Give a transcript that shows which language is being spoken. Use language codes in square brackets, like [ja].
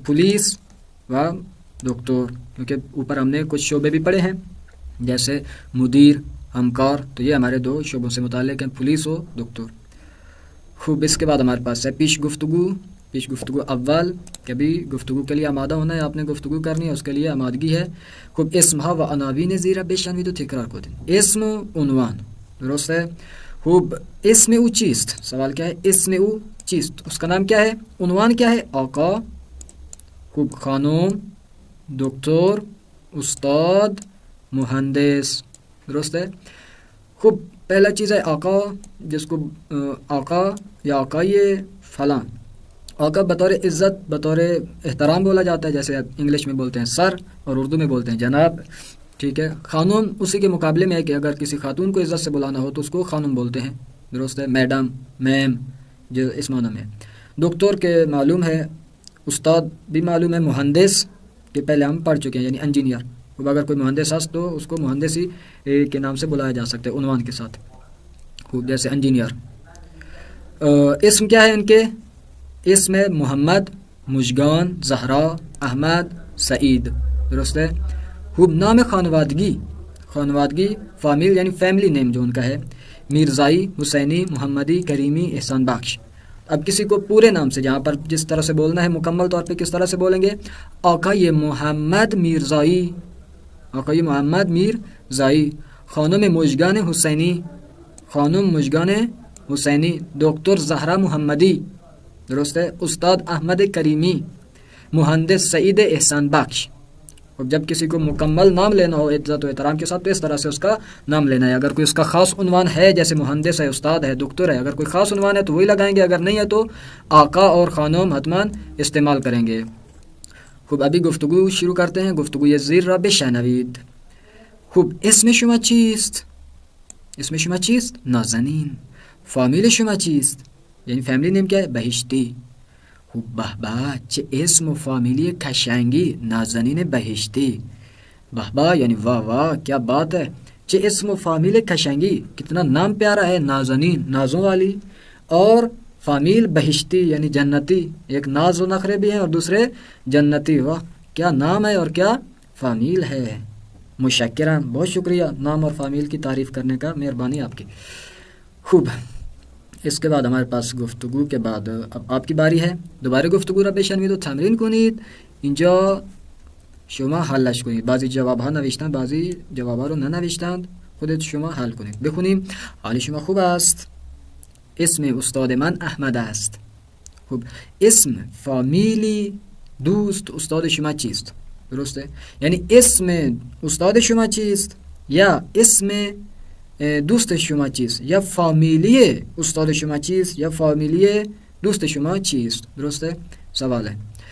[ur] Police و دکتور، کیونکہ اوپر ہم نے کچھ شعبے بھی پڑھے ہیں جیسے مدیر، ہمکار، تو یہ ہمارے دو شعبوں سے متعلق ہیں، پولیس و دکتور. خوب. اس کے بعد ہمارے پاس ہے پیش گفتگو. پیش گفتگو اول، کبھی گفتگو کے لیے آمادہ ہونا ہے، آپ نے گفتگو کرنی ہے، اس کے لیے آمادگی ہے. خوب. [fa] اسم ها و عناوین زیر بشنوید و تکرار کنید. [ur] اسم و عنوان، درست ہے. خوب. [fa] اسم او چیست؟ [ur] سوال کیا ہے؟ اسم او چیست، اس کا نام کیا ہے؟ عنوان کیا ہے؟ آقا. خوب. خانم، دکتر، استاد، مہندس، درست ہے. خوب. پہلا چیز ہے آقا، جس کو آقا یا آقای فلاں، آقا بطور عزت، بطور احترام بولا جاتا ہے، جیسے انگلش میں بولتے ہیں سر اور اردو میں بولتے ہیں جناب، ٹھیک ہے. خانم اسی کے مقابلے میں ہے کہ اگر کسی خاتون کو عزت سے بلانا ہو تو اس کو خانم بولتے ہیں، درست ہے. میڈم، میم، جو اس معنی میں. دکتر کے معلوم ہے، استاد بھی معلوم ہے، مہندس کہ پہلے ہم پڑھ چکے ہیں یعنی انجینئر. اب اگر کوئی مہندس ہے تو اس کو مہندس ہی کے نام سے بلایا جا سکتا ہے عنوان کے ساتھ. خوب. جیسے انجینئر. اسم کیا ہے ان کے؟ اسم ہے محمد، مشگان، زہرا، احمد، سعید، درست ہے. خوب. نام خانوادگی. خانوادگی فامیل یعنی فیملی نیم جو ان کا ہے. میرزائی، حسینی، محمدی، کریمی، احسان بخش. اب کسی کو پورے نام سے جہاں پر جس طرح سے بولنا ہے مکمل طور پہ کس طرح سے بولیں گے؟ آقای محمد میرزائی. آقای محمد میرزائی. خانم مشگان حسینی. خانم مشگان حسینی. دکتر زہرا محمدی، درست ہے. استاد احمد کریمی. مہندس سعید احسان بخش. اب جب کسی کو مکمل نام لینا ہو عزت و احترام کے ساتھ تو اس طرح سے اس کا نام لینا ہے. اگر کوئی اس کا خاص عنوان ہے جیسے مہندس ہے، استاد ہے، دکتر ہے، اگر کوئی خاص عنوان ہے تو وہی لگائیں گے، اگر نہیں ہے تو آقا اور خانم حتماً استعمال کریں گے. خوب. ابھی گفتگو شروع کرتے ہیں. [fa] گفتگو یہ زیر را بشنوید. خوب. اسم شما چیست؟ اسم شما چیست؟ نازنین. فامیل شما چیست؟ [ur] یعنی فیملی نیم کیا ہے؟ بهشتی. خوب. [fa] به به، چه اسم و فامیلی قشنگی، نازنین بهشتی. [ur] به به یعنی واہ واہ، کیا بات ہے. [fa] چه اسم و فامیل قشنگی، [ur] کتنا نام پیارا ہے. نازنین، نازوں والی، اور فامیل بہشتی یعنی جنتی. ایک ناز و نخرے بھی ہیں اور دوسرے جنتی. واہ کیا نام ہے اور کیا فامیل ہے. مشکران، بہت شکریہ نام اور فامیل کی تعریف کرنے کا، مہربانی آپ کی. خوب، اس کے بعد ہمارے پاس گفتگو کے بعد اب آپ کی باری ہے. [fa] دوباره گفتگو را بشنوید و تمرین کنید. اینجا شما حلش کنید. بعضی جواب ها نوشتند، بعضی جواب ها رو ننوشتند. خودت شما حل کنید. بخونیم. حال شما خوب است؟ اسم استاد من احمد است. خوب، اسم، فامیلی، دوست استاد شما چیست؟ درسته؟ یعنی اسم استاد شما چیست یا اسم دوست شما چیست یا فامیلی استاد شما چیست یا فامیلی دوست شما چیست؟ درسته؟ سواله.